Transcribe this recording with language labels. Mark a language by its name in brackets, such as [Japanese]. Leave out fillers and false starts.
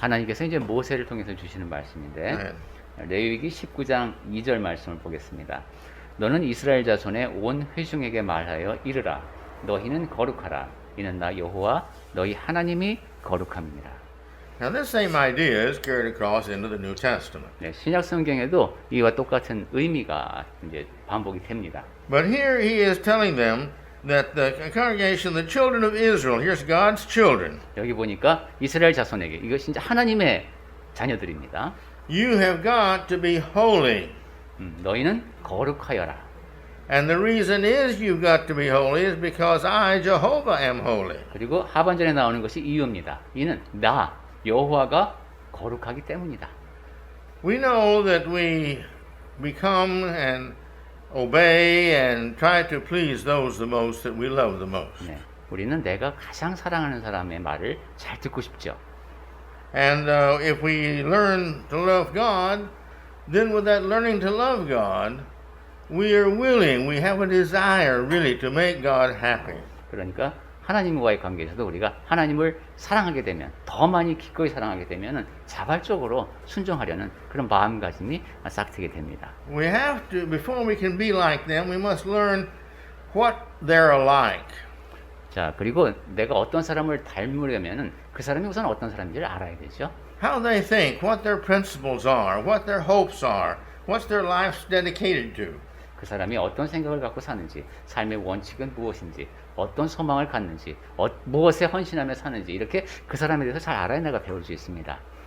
[Korean] 하나님께서 이제 모세를 통해서 주시는 말씀인데 레위기 19장 2절 말씀을 보겠습니다. 너는 이스라엘 자손의 온 회중에게 말하여 이르라. 너희는 거룩하라. 이는 나 여호와 너희 하나님이 거룩함이니라. [English] Now this same idea is carried across into the New Testament. [Korean] 네, 신약 성경에도 이와 똑같은 의미가 이제 반복이 됩니다. [English] But here he is telling them that the congregation, the children of Israel, here's God's children. [Korean] 여기 보니까 이스라엘 자손에게 이거 진짜 하나님의 자녀들입니다. [English] You have got to be holy. [Korean] 너희는 거룩하여라. [English] And the reason is you've got to be holy is because I, Jehovah, am holy. [Korean] 그리고 하반절에 나오는 것이 이유입니다. 이는 나 여호와가 거룩하기 때문이다. [English] We know that we become and obey and try to please those the most that we love the most. [Korean] 네, 우리는 내가 가장 사랑하는 사람의 말을 잘 듣고 싶죠. [English] And if we learn to love God, then with that learning to love God, we are willing, we have a desire really to make God happy. [Korean] 그러니까 하나님과의 관계에서도 우리가 하나님을 사랑하게 되면 더 많이 기꺼이 사랑하게 되면은 자발적으로 순종하려는 그런 마음가짐이 싹트게 됩니다. [English] We have to, before we can be like them, we must learn what they're like. [Korean] 자, 그리고 내가 어떤 사람을 닮으려면은 그 사람이 우선 어떤 사람인지를 알아야 되죠. [English] How they think, what their principles are, what their hopes are, what's their life dedicated to. [Korean] 그 사람이 어떤 생각을 갖고 사는지, 삶의 원칙은 무엇인지, 어떤 소망을 갖는지, 무엇에 헌신하며 사는지 이렇게 그 사람에 대해서 잘 알아야 내가 배울 수 있습니다.